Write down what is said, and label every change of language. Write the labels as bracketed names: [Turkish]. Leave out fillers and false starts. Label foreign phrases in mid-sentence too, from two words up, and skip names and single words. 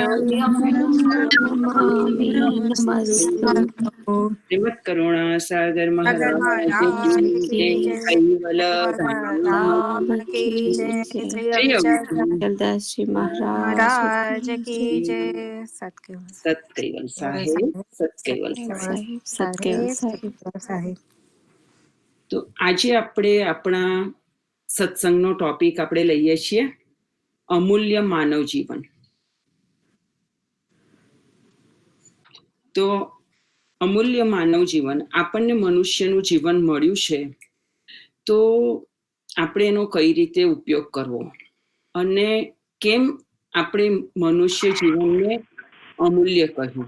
[Hindi] श्रीमत् करुणा सागर महाराज की कैवल राम की जय. श्री जयदास जी महाराज की जय. सतकेवल. सतकेवल साहेब. सतकेवल साहेब. सतकेवल साहेब. [Gujarati] સાહેબ. તો આજે આપણે આપણા સત્સંગનો ટોપિક આપણે લઈએ છીએ અમૂલ્ય માનવ જીવન. તો અમૂલ્ય માનવ જીવન, આપણને મનુષ્યનું જીવન મળ્યું છે, તો આપણે એનો કઈ રીતે ઉપયોગ કરવો અને કેમ આપણે મનુષ્ય જીવનને અમૂલ્ય કહ્યું.